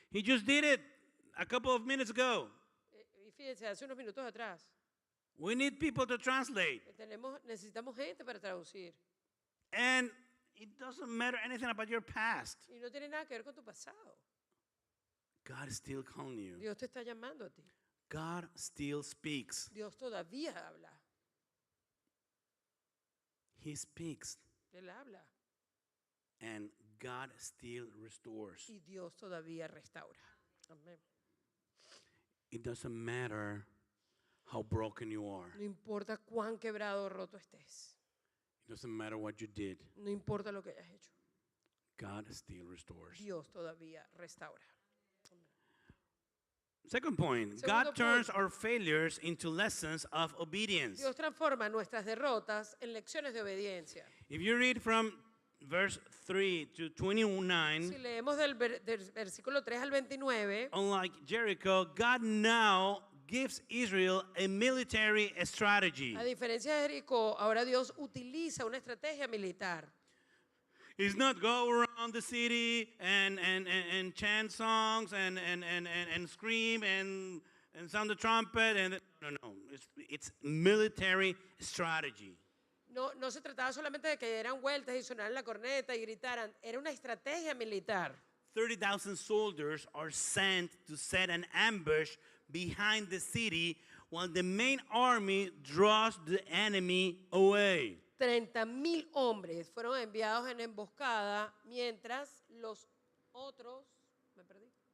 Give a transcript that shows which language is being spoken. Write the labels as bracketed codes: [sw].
[en] He just did it a couple of minutes ago. [es] Y fíjense, hace unos minutos atrás, [en] We need people to translate. [es] necesitamos gente para traducir. [en] And it doesn't matter anything about your past. [es] Y no tiene nada que ver con tu pasado. [en] God is still calling you. [es] Dios te está llamando a ti. [en] God still speaks. [es] Dios todavía habla. [en] He speaks. [es] Él habla. [en] And God still restores. [es] Y Dios todavía restaura. Amén. [en] It doesn't matter how broken you are. [es] No importa cuán quebrado o roto estés. [en] It doesn't matter what you did. [es] No importa lo que hayas hecho. [en] God still restores. [es] Dios todavía restaura. [en] Second point, [es] Segundo [en] God turns [es] punto. [en] our failures into lessons of obedience. [es] Dios transforma nuestras derrotas en lecciones de obediencia. [en] If you read from verse 3 to 29, [es] Si leemos del versículo 3 al 29, [en] unlike Jericho, God now gives Israel a military strategy. [es] a diferencia de Jericó, ahora Dios utiliza una estrategia militar. [en] He's not go around the city and chant songs and scream and sound the trumpet and no. It's military strategy. [es] No se trataba solamente de que dieran vueltas y sonaran la corneta y gritaran, era una estrategia militar. [en] 30,000 soldiers are sent to set an ambush behind the city while the main army draws the enemy away. [es] 30,000 hombres fueron enviados en emboscada mientras los otros, me perdí.